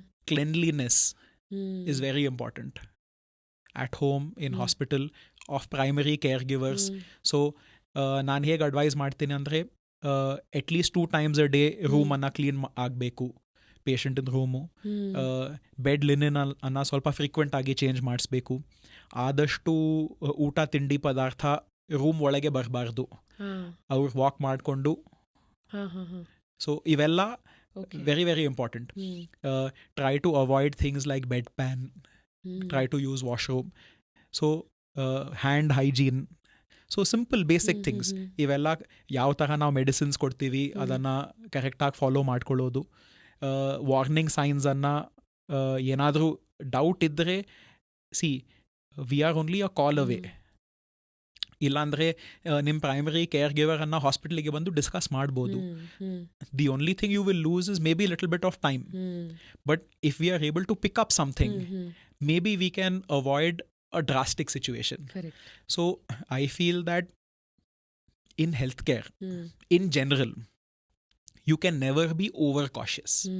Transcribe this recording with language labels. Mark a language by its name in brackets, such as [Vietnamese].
[English] Cleanliness is very important at home, in hospital, of primary caregivers. [Kannada] So ನಾನು ಹೇಗೆ advice ಮಾಡ್ತೀನಿ ಅಂದರೆ at least [English] 2 times a day [Kannada] ರೂಮನ್ನು clean ಆಗಬೇಕು, ಪೇಷಂಟಿನ ರೂಮು. ಬೆಡ್ ಲಿನಿನ್ ಅನ್ನು ಸ್ವಲ್ಪ ಫ್ರೀಕ್ವೆಂಟ್ ಆಗಿ ಚೇಂಜ್ ಮಾಡಿಸ್ಬೇಕು. ಆದಷ್ಟು ಊಟ ತಿಂಡಿ ಪದಾರ್ಥ ರೂಮ್ ಒಳಗೆ ಬರಬಾರ್ದು, ಅವ್ರು ವಾಕ್ ಮಾಡಿಕೊಂಡು. [English] So ಇವೆಲ್ಲ very very important. Try to avoid things like bedpan, try to use washroom. So hand hygiene. So simple basic things ಇವೆಲ್ಲ. [Kannada] ಯಾವ ಥರ ನಾವು ಮೆಡಿಸಿನ್ಸ್ ಕೊಡ್ತೀವಿ ಅದನ್ನು ಕರೆಕ್ಟಾಗಿ ಫಾಲೋ ಮಾಡ್ಕೊಳ್ಳೋದು. ವಾರ್ನಿಂಗ್ ಸೈನ್ಸನ್ನು ಏನಾದರೂ ಡೌಟ್ ಇದ್ದರೆ, [English] We are only a call away. [Kannada] ಇಲ್ಲಾಂದರೆ ನಿಮ್ಮ ಪ್ರೈಮರಿ ಕೇರ್ ಗಿವರನ್ನು ಹಾಸ್ಪಿಟ್ಲಿಗೆ ಬಂದು ಡಿಸ್ಕಸ್ ಮಾಡ್ಬೋದು. [English] The only thing you will lose is maybe little bit of time. But if we are able to pick up something, maybe we can avoid a drastic situation. Correct. So I feel that in healthcare, in general, you can never be overcautious.